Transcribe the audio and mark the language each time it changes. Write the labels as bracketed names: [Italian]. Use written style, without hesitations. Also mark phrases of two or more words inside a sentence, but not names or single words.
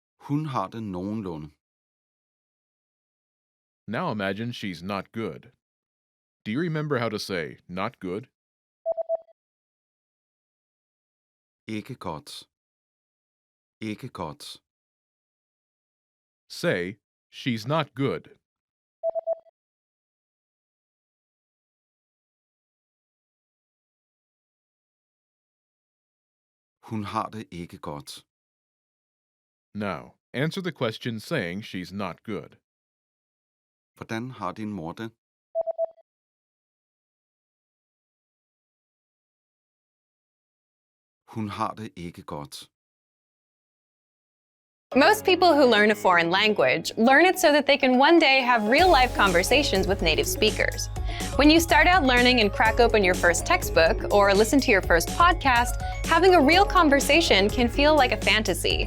[Danish] Hun har det nogenlunde. [English] Now imagine she's not good. Do you remember how to say not good? [Danish] Ikke godt. Ikke godt. [English] Say, she's not good. [Danish] Hun har det ikke godt. [English] Now, answer the question saying she's not good. [Danish] Hvordan har din mor det? Hun har det ikke godt. [English] Most people who learn a foreign language learn it so that they can one day have real-life conversations with native speakers. When you start out learning and crack open your first textbook or listen to your first podcast, having a real conversation can feel like a fantasy.